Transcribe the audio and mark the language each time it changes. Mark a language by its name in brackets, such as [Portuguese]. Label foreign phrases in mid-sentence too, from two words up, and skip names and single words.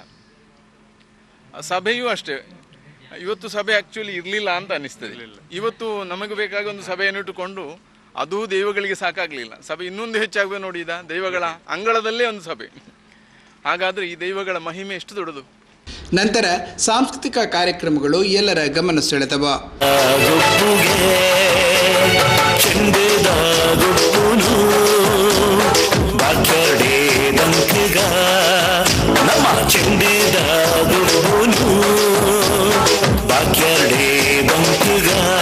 [Kannada] ಸಭೆಯೂ ಅಷ್ಟೇ, ಇವತ್ತು ಸಭೆ ಆ್ಯಕ್ಚುಲಿ ಇರಲಿಲ್ಲ ಅಂತ ಅನ್ನಿಸ್ತದೆ. ಇವತ್ತು ನಮಗೆ ಬೇಕಾದ ಒಂದು ಸಭೆಯನ್ನು ಇಟ್ಟುಕೊಂಡು ಅದೂ ದೈವಗಳಿಗೆ ಸಾಕಾಗಲಿಲ್ಲ, ಸಭೆ ಇನ್ನೊಂದು ಹೆಚ್ಚಾಗಬೇಕು ನೋಡಿ. ದೈವಗಳ ಅಂಗಳದಲ್ಲೇ ಒಂದು ಸಭೆ. ಹಾಗಾದರೆ ಈ ದೈವಗಳ ಮಹಿಮೆ ಎಷ್ಟು ದೊಡ್ಡದು. ನಂತರ ಸಾಂಸ್ಕೃತಿಕ ಕಾರ್ಯಕ್ರಮಗಳು ಎಲ್ಲರ ಗಮನ ಸೆಳೆದವು. [Tulu] ಚೆಂಡದ ಬಾಕ್ಯಾರ್ಡೆ ಬಂಕಗ ನಮ್ಮ ಚೆಂಡೆದ ಗುಬ್ಬುನು ಬಾಕ್ಯಾರ್ಡೆ ಬಂಕಗ